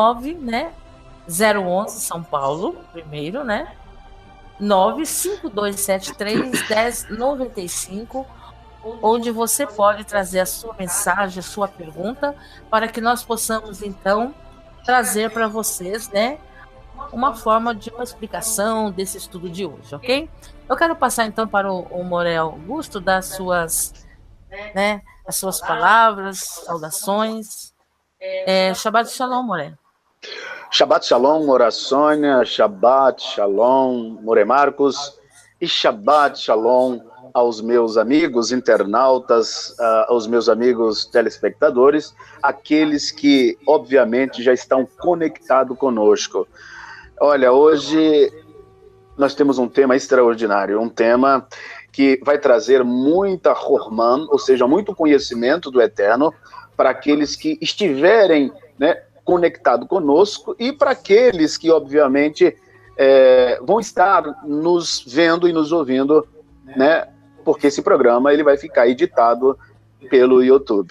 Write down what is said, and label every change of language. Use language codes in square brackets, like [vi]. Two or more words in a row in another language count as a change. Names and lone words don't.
[pt] 011 São Paulo, primeiro, né, 952731095, onde você pode trazer a sua mensagem, a sua pergunta, para que nós possamos, então, trazer para vocês, né, uma forma de uma explicação desse estudo de hoje, ok? Eu quero passar, então, para o Moré Augusto, dar as suas palavras, saudações. [he] שבת שלום, Moré. שבת שלום, Moré Sônia, שבת שלום, [pt] Moré Marcos, e [he] שבת שלום [pt] aos meus amigos internautas, aos meus amigos telespectadores, aqueles que, obviamente, já estão conectados conosco. Olha, hoje nós temos um tema extraordinário, um tema que vai trazer muita Horman, ou seja, muito conhecimento do Eterno, para aqueles que estiverem, né, conectados conosco, e para aqueles que, obviamente, vão estar nos vendo e nos ouvindo, né, porque esse programa ele vai ficar editado pelo YouTube.